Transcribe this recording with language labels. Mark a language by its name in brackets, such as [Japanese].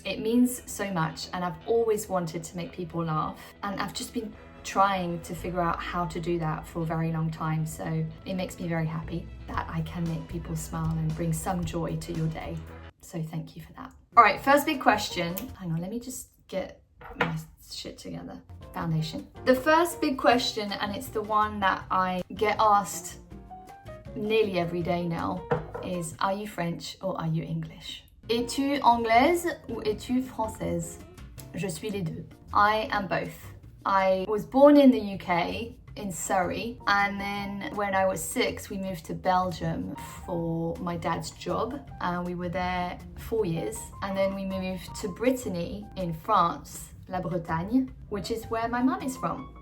[English] It means so much, and I've always wanted to make people laugh, and I've just been trying to figure out how to do that for a very long time, so it makes me very happy that I can make people smile and bring some joy to your day. So thank you for that. All right, first big question. Hang on, let me just get my shit together. Foundation. The first big question, and it's the one that I get asked nearly every day now, is are you French or are you English? [French] Es-tu anglaise ou es-tu française? Je suis les deux. [English] I am both. I was born in the UK, in Surrey, and then when I was 6, we moved to Belgium for my dad's job, and we were there 4 years, and then we moved to Brittany in France, La Bretagne, which is where my mum is from.